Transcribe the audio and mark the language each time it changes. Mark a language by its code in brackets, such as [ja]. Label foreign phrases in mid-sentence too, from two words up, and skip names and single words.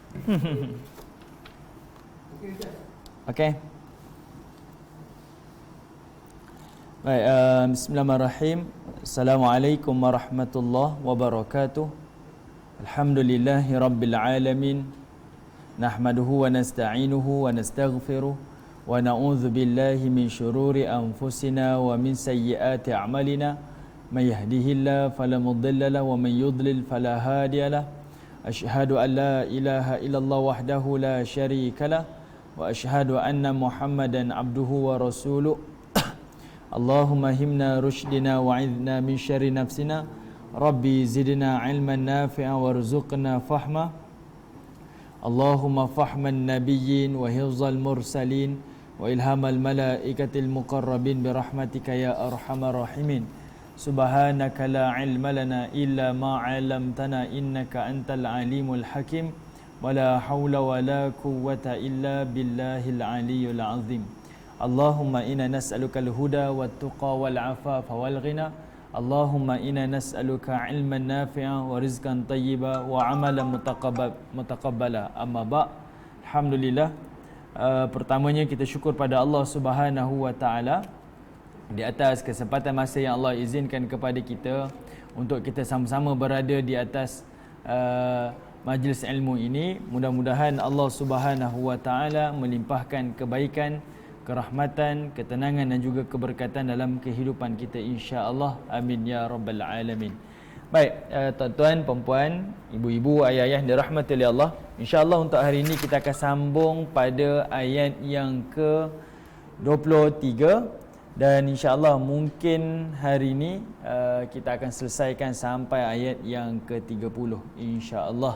[ms] Okey. Baik, [ar] بسم الله الرحمن الرحيم. السلام عليكم ورحمة الله وبركاته. الحمد لله رب العالمين. نحمده ونستعينه ونستغفره ونعوذ بالله من شرور أنفسنا ومن سيئات أعمالنا. من يهده الله فلا مضل له ومن يضلل فلا هادي له. أشهد أن لا إله إلا الله وحده لا شريك له وأشهد أن محمدا عبده ورسوله. اللهم ألهمنا رشدنا وأعذنا من شر أنفسنا. رب زدنا علما نافعا وارزقنا فهما. اللهم فهم النبيين وحفظ المرسلين وإلهام الملائكة المقربين برحمتك يا أرحم الراحمين. سبحانك لا علم لنا إلا ما علمتنا إنك أنت العليم الحكيم. ولا حول ولا قوة إلا بالله العلي العظيم. اللهم إنا نسألك الهدى والتقى والعفاف والغنى. اللهم إنا نسألك علما نافعا ورزقا طيبا وعملا متقبلا. أما بعد'. [ms] Alhamdulillah. Pertamanya kita syukur pada [ar] الله سبحانه وتعالى [ms] di atas kesempatan masa yang Allah izinkan kepada kita untuk kita sama-sama berada di atas majlis ilmu ini. Mudah-mudahan [ar] الله سبحانه وتعالى [ms] melimpahkan kebaikan, kerahmatan, ketenangan dan juga keberkatan dalam kehidupan kita, [ar] إن شاء الله. آمين يا رب العالمين. [ms] Baik, tuan-tuan, puan-puan, ibu-ibu, ayah-ayah yang dirahmati oleh Allah, [ar] إن شاء الله [ms] untuk hari ini kita akan sambung pada ayat yang ke-23 dan [ar] إن شاء الله [ms] mungkin hari ini kita akan selesaikan sampai ayat yang ke-30, [ar] إن شاء الله.